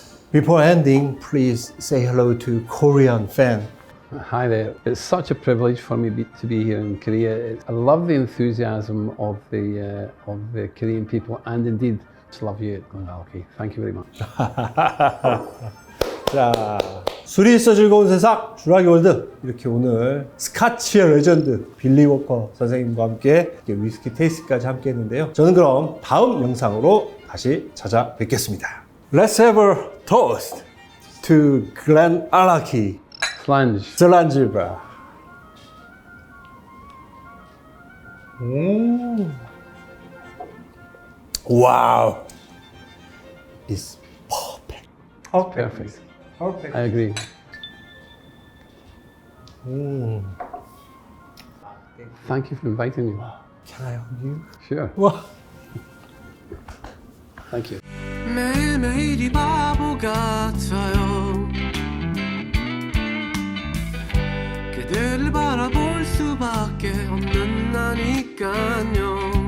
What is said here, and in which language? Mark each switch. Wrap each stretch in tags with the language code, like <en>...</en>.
<en>Before ending, please say hello to Korean fan. Hi there. It's such a privilege for me to be here in Korea. I love the enthusiasm of the Korean people, and indeed, just love you at Glenallachie. Thank you very much.</en> <ko>자, 술이 있어 즐거운 세상 주라기 월드. 이렇게 오늘 스카치의 레전드 빌리 워커 선생님과 함께 위스키 테이스트까지 함께 했는데요. 저는 그럼 다음 영상으로 다시 찾아뵙겠습니다.</ko> <en>Let's have a toast to Glenallachie. Flange.</en> <ko>슬란지바.</ko> <en>Wow. It's perfect. Perfect. Perfect. I agree. Thank you for inviting me. Can I hug you? Sure.</en> <ko>와.</ko> <en>Thank you.</en> <ko>매일매일이 바보 같아요. 그대를 바라볼 수밖에 없는 나니까요.</ko>